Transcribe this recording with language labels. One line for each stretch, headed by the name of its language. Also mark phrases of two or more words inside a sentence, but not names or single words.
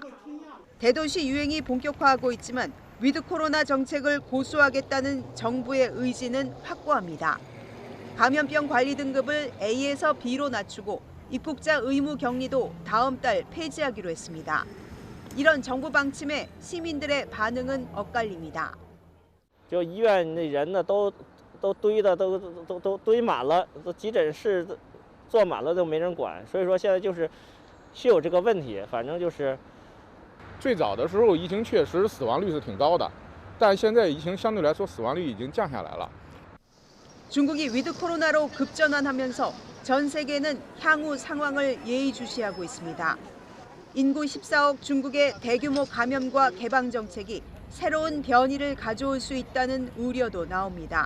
Korean: 대도시 유행이 본격화하고 있지만 위드 코로나 정책을 고수하겠다는 정부의 의지는 확고합니다. 감염병 관리 등급을 A에서 B로 낮추고 입국자 의무 격리도 다음 달 폐지하기로 했습니다. 이런 정부 방침에 시민들의 반응은 엇갈립니다.
Chinese: 就医院那人呢都堆的都堆满了，都急诊室坐满了都没人管，所以说现在就是有这个问题，反正就是。最早的时候疫情确实死亡率是挺高的，但现在疫情相对来说死亡率已经降下来了。
Korean: 중국이 위드 코로나로 급전환하면서 전 세계는 향후 상황을 예의주시하고 있습니다. 인구 14억 중국의 대규모 감염과 개방 정책이 새로운 변이를 가져올 수 있다는 우려도 나옵니다.